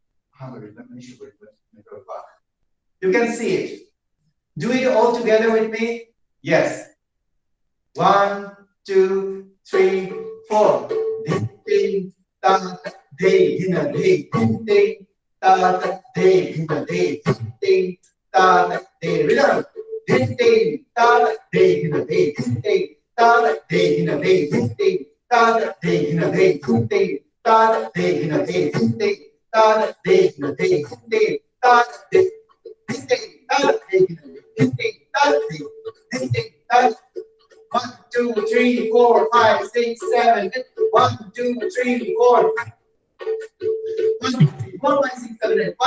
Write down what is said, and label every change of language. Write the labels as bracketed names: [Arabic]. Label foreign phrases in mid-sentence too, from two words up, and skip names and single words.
[English] You can see it. Do it all together with me. Yes. 1, 2, 3, 4. Ding, ta, day, hina, day, ding, ta, day, hina, day, ding, ta, day, rhythm. Ding, ta, day, hina, day, ding, ta, day, hina, day, ding, ta, day, hina, day, ding, ta, day, hina, day, ding, ta, day, hina, day, ding, ta, day, ding, ta, day, ding, ta, day, ding, ta. 1, 2, 3, 4, 5, 6, 7, 8. 1, 2, 3, 4. 1, 2, 3, 4, 5, 6, 7, 8.